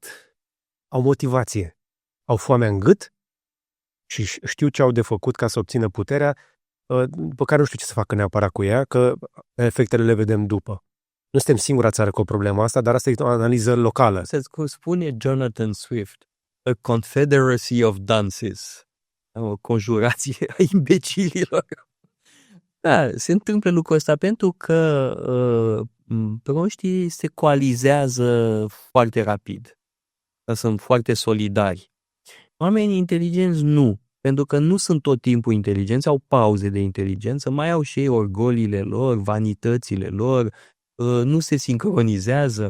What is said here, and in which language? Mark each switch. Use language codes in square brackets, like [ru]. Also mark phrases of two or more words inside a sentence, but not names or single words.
[ro] Au motivație, au foamea în gât și știu ce au de făcut ca să obțină puterea, pe care nu știu ce să facă neapărat cu ea, că efectele le vedem după. Nu suntem singura țară cu o problemă asta, dar asta e o analiză locală. Se spune Jonathan Swift, a confederacy of dunces, o conjurație a imbecililor. Da, se întâmplă lucrul ăsta pentru că proștii se coalizează foarte rapid. Sunt foarte solidari. Oamenii inteligenți nu. Pentru că nu sunt tot timpul inteligenți, au pauze de inteligență, mai au și ei orgoliile lor, vanitățile lor, nu se sincronizează.